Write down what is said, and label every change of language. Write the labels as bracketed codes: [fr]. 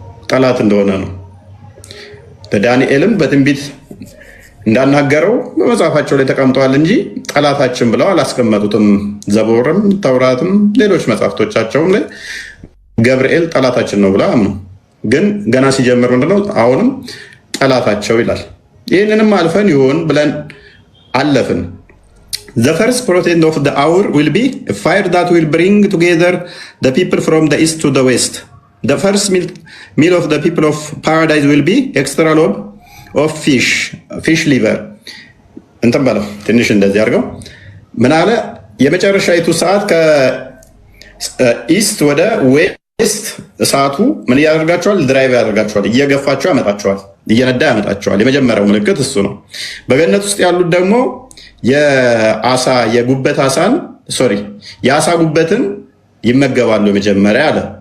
[am] ጠላት እንደሆነ ነው። ለዳንኤልም በትንቢት እንዳናገረው በመጽሐፋቸው ላይ ተቀምጠዋል እንጂ ጠላታችን ብለው አላስቀመጡትም። ዘቡርም ተውራትም ሌሎች መጽሐፍቶቻቸውም ላይ ገብርኤል ጠላታችን ነው ብለው አምኑ። ግን ገና ሲጀምር ምንድነው አሁንም ጠላታቸው ይላል። ይህንንም አልፈን ይሆን ብለን አለፍን። [en] The first protein of the hour will be a fire that will bring together the people from the east to the west. The first meal of the people of paradise will be extra lobe of fish liver. [am] እንትን በለው ትንሽ እንደዚህ አድርገው ምን አለ? የመጨረሻይቱ ሰዓት ከኢስት ወደ ዌስት እሳቱ ምን ያደርጋቸዋል? ድራይቭ ያደርጋቸዋል፣ እየገፋቸው ያመጣቸዋል፣ እየነዳ ያመጣቸዋል። የመጀመሪያው ምልክት እሱ ነው። በገነት ውስጥ ያሉት ደግሞ የአሳ የጉበት አሳን የአሳ ጉበትን ይመገባሉ የመጀመሪያ አለ።